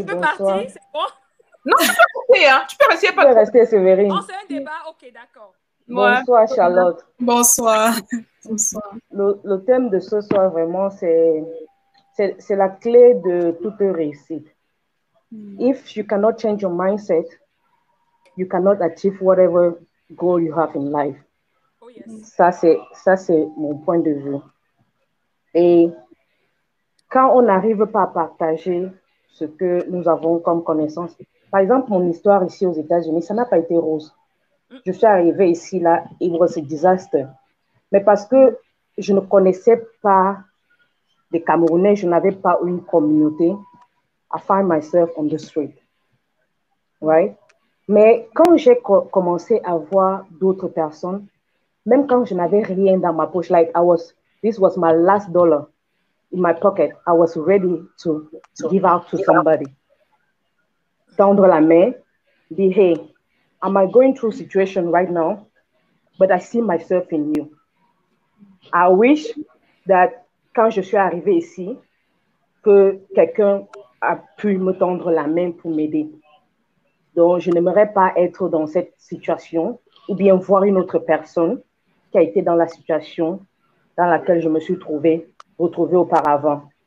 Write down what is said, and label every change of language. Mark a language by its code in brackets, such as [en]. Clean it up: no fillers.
[fr] Tu peux partir, c'est bon? Non, tu peux rester, hein. Tu peux rester, pas rester, Séverine. Non, c'est un débat, ok, d'accord. Bonsoir Charlotte. Bonsoir. Le thème de ce soir, vraiment, c'est la clé de toute réussite. [en] If you cannot change your mindset, you cannot achieve whatever goal you have in life. Oh, yes. [fr] Ça, c'est mon point de vue. Et quand on n'arrive pas à partager ce que nous avons comme connaissance, par exemple, mon histoire ici aux États-Unis, ça n'a pas été rose. Je suis arrivée ici, là, [en] it was a disaster. [fr] Mais parce que je ne connaissais pas des Camerounais, je n'avais pas une communauté, [en] I find myself on the street. Right? [fr] Mais quand j'ai commencé à voir d'autres personnes, même quand je n'avais rien dans ma poche, [en] like this was my last dollar in my pocket, I was ready to give out to somebody. [fr] Tendre la main, dire, [en] hey, am I going through a situation right now? But I see myself in you. I wish that [fr] quand je suis arrivée ici, que quelqu'un a pu me tendre la main pour m'aider. Donc, je n'aimerais pas être dans cette situation ou bien voir une autre personne qui a été dans la situation dans laquelle je me suis retrouvée auparavant.